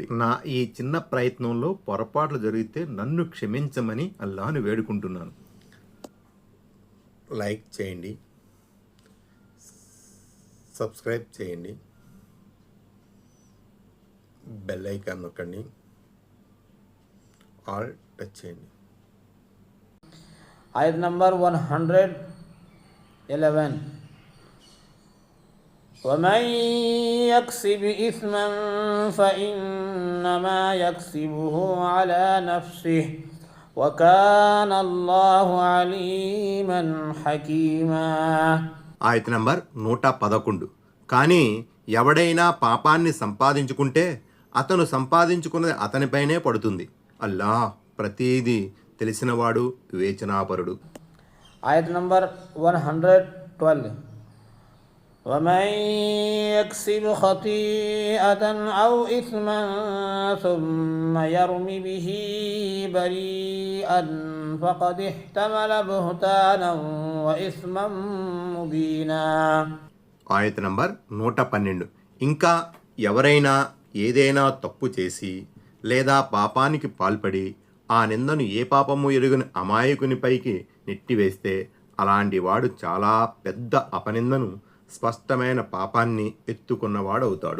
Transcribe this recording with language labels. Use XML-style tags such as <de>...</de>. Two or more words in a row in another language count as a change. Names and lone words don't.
<te>నా ఈ చిన్న ప్రయత్నంలో పొరపాట్లు జరిగితే నన్ను క్షమించమని అల్లాహ్ను వేడుకుంటున్నాను. లైక్ చేయండి, సబ్స్క్రైబ్ చేయండి,</te> <en>bell icon</en> <te>నొక్కండి, ఆల్ టచ్ చేయండి.</te> <ar>ayat number 111 ومن يكسب إثما فإنما يكسبه على نفسه وكان الله عليما حكيما.</ar> <te>ఆయత్ నంబర్ 111. కానీ ఎవడైనా పాపాన్ని సంపాదించుకుంటే అతను సంపాదించుకున్నది అతనిపైనే పడుతుంది. అల్లాహ్ ప్రతిదీ తెలిసినవాడు, వివేచనాపరుడు.</te> <ar>ఆయత్ నంబర్ 112 ومن يكسب خطيئة أو إثما ثم يرم به بريئا فقد احتمل بهتانا وإثما مبينا.</ar> <te>ఆయత్ నంబర్ 112. ఇంకా ఎవరైనా ఏదైనా తప్పు చేసి లేదా పాపానికి పాల్పడి ఆ నిందను ఏ పాపము ఎరుగని అమాయకునిపైకి నెట్టివేస్తే అలాంటి వాడు చాలా పెద్ద అపనిందను, స్పష్టమైన పాపాన్ని ఎత్తుకున్నవాడవుతాడు.</te>